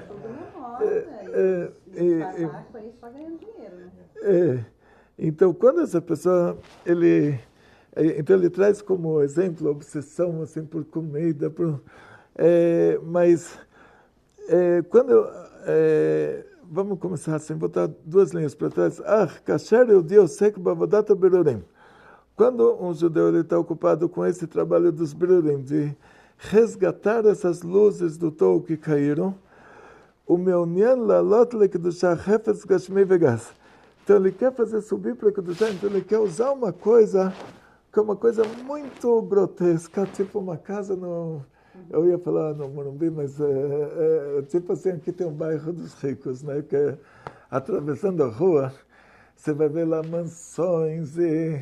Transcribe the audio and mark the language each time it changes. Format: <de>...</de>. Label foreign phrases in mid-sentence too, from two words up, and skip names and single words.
<pt>Tudo na moda, e com isso só ganhando dinheiro, né? Então, quando essa pessoa, ele traz como exemplo a obsessão assim, por comida, mas quando vamos começar assim, botar duas linhas para trás.</pt> <he>כאשר יהודי עוסק בעבודת הבירורים.</he> <pt>Quando um judeu está ocupado com esse trabalho dos berorim, de resgatar essas luzes do Tou que caíram, o</pt> <he>מעוניין להעלות לקדושה חפץ גשמי וגס.</he> <pt>Então ele quer fazer subir para Kedushá, então ele quer usar uma coisa que é uma coisa muito grotesca, tipo uma casa no... Eu ia falar no Morumbi, mas tipo assim, aqui tem um bairro dos ricos, né? Que atravessando a rua, você vai ver lá mansões e...</pt>